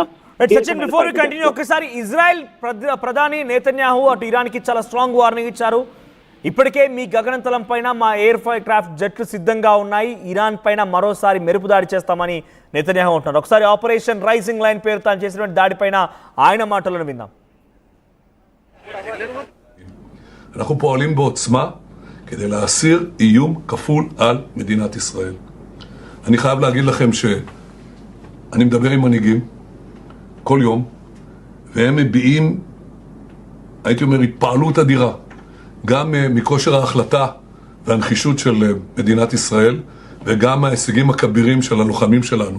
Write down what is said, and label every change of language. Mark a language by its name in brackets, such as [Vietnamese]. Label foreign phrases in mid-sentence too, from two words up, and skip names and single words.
[Telugu] ఒకసారి ఇజ్రాయెల్ ప్రధాని నేతన్యాహు అటు ఇరాన్ కి చాలా [English] strong warning [Telugu] ఇచ్చారు. ఇప్పటికే మీ గగనతలం పైన మా ఎయిర్ క్రాఫ్ట్ జట్లు సిద్ధంగా ఉన్నాయి, ఇరాన్ పైన మరోసారి మెరుపు దాడి చేస్తామని నేతన్యాహు అంటున్నారు. ఒకసారి ఆపరేషన్ రైజింగ్ లైన్ పేరు తాను చేసినటువంటి దాడిపైన ఆయన మాటలను విందాం. [Hebrew] אנחנו פועלים בעוצמה כדי להסיר איום כפול על מדינת ישראל. אני חייב להגיד לכם שאני מדבר עם מנהיגים כל יום, והם מביעים, הייתי אומר, התפעלות אדירה, גם מכושר ההחלטה והנחישות של מדינת ישראל, וגם ההישגים הכבירים של הלוחמים שלנו.